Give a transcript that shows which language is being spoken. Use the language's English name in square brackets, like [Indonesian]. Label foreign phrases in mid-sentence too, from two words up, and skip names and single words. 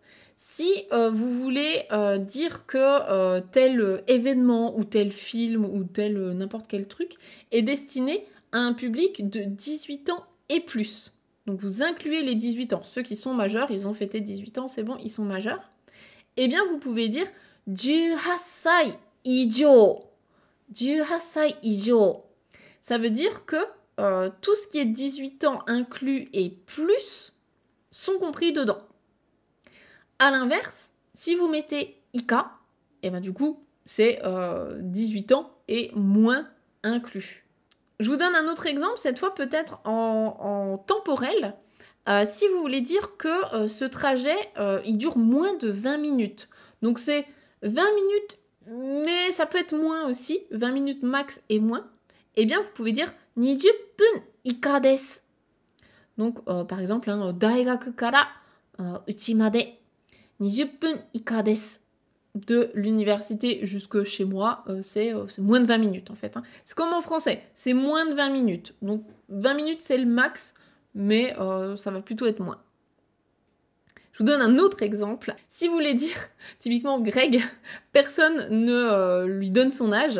[French] Si vous voulez dire que tel événement ou tel film ou tel n'importe quel truc est destiné à un public de 18 ans et plus. Donc, vous incluez les 18 ans. Ceux qui sont majeurs, ils ont fêté 18 ans, c'est bon, ils sont majeurs. Eh bien, vous pouvez dire [Japanese] 18 歳以上. 18歳以上. [French] Ça veut dire que tout ce qui est 18 ans inclus et plus sont compris dedans. A l'inverse, si vous mettez ika, et ben du coup, c'est 18 ans et moins inclus. Je vous donne un autre exemple, cette fois peut-être en temporel. Si vous voulez dire que ce trajet, il dure moins de 20 minutes. Donc c'est 20 minutes, mais ça peut être moins aussi, 20 minutes max et moins. Eh bien, vous pouvez dire [Japanese] 20 分以下です. [French] Donc, par exemple, [Japanese] 大学から家まで20分以下です. [French] De l'université jusque chez moi, c'est moins de 20 minutes en fait. Hein. C'est comme en français, c'est moins de 20 minutes. Donc 20 minutes c'est le max, mais ça va plutôt être moins. Je vous donne un autre exemple. Si vous voulez dire, typiquement Greg, personne ne lui donne son âge.